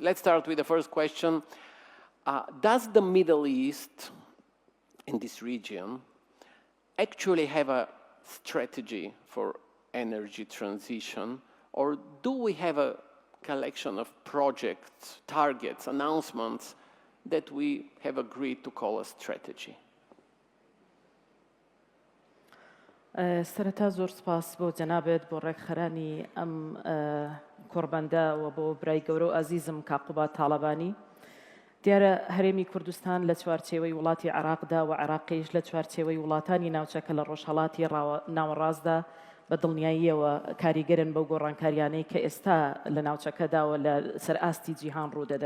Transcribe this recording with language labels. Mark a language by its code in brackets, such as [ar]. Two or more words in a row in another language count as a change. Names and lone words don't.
[en] Let's start with the first question. Does the Middle East, in this region, actually have a strategy for energy transition, or do we have a collection of projects, targets, announcements that we have agreed to call a strategy? [ckb] سرەتا زۆر سپاس بۆ جەنابێت بۆ ڕێکخەرانی ئەم کۆڕبەندە و بۆ برای گەورە و ئازیزم کاقوبات تاڵەبانی دیارە هەرێمی کوردستان لە چوارچێوەی وڵاتی عێراقدا و عێراقیش لە چوارچێوەی وڵاتانی ناوچەکە لە ڕۆژهەڵاتی ناوەڕاستدا بە دڵنیاییەوە کاریگەرن بەو گۆڕانکاریانەی کە ئێستا لە ناوچەکەدا و لە سەرئاستی جیهان ڕوودەدەن.